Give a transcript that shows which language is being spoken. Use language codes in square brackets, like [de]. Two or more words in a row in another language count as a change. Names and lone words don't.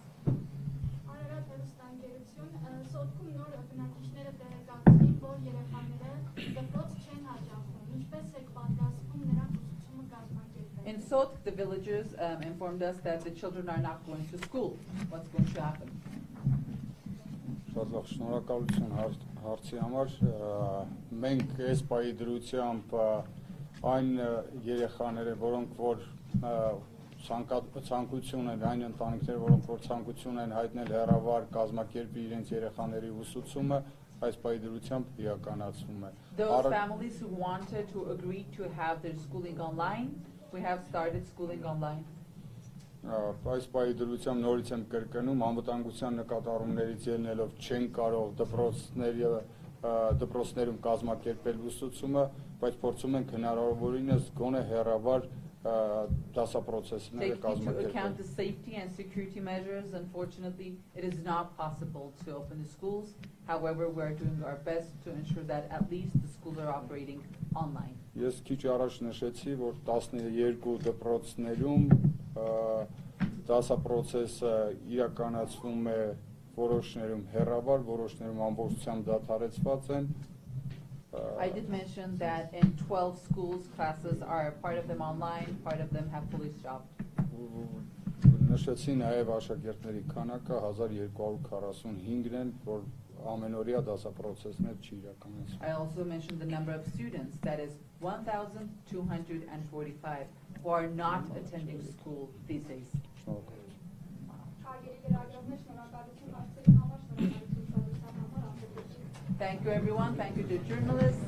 [en] In Sotk, the villagers informed us that the children are not going to school. What's going to happen? [hy] Շատ լավ, շնորհակալություն հարցի համար։ Մենք այս պահի դրությամբ այն երեխաները, որոնք որ ցանկություն են, այն ընտանիքները, որոնք որ ցանկություն են հայտնել հեռավար կազմակերպի իրենց երեխաների ուսուցումը, այս պահի դրությամբ իրականացվում է։ [en] Those families who wanted to agree to have their schooling online, we have started schooling online. [hy] Այս պահի դրությամբ նորից եմ կրկնում, անվտանգության նկատառումներից ելնելով չեն կարող դպրոցներում կազմակերպել ուսուցումը, բայց փորձում ենք հնարավորինս գոնե հեռավար դասապրոցեսները [en] Taking into account the [hy] կազմակերպել։ [en] safety and security measures, unfortunately, it is not possible to open the schools. However, we are doing our best to ensure that at least the schools are operating online. [hy] Ես քիչ առաջ նշեցի, որ 12 դպրոցներում դասապրոցեսը իրականացվում է որոշներում հեռավար, որոշներում ամբողջությամբ դադարեցված են։ [en] I did mention that in 12 schools, classes are part of them online, part of them have fully stopped. [hy] Նշեցի նաև աշակերտների քանակը 1245-ն են, որ ամենօրյա դասապրոցեսներ չի իրականացվում։ [en] I also mentioned the number of students, that is 1,245, who are not attending school these days. Thank you, everyone. Thank you to journalists.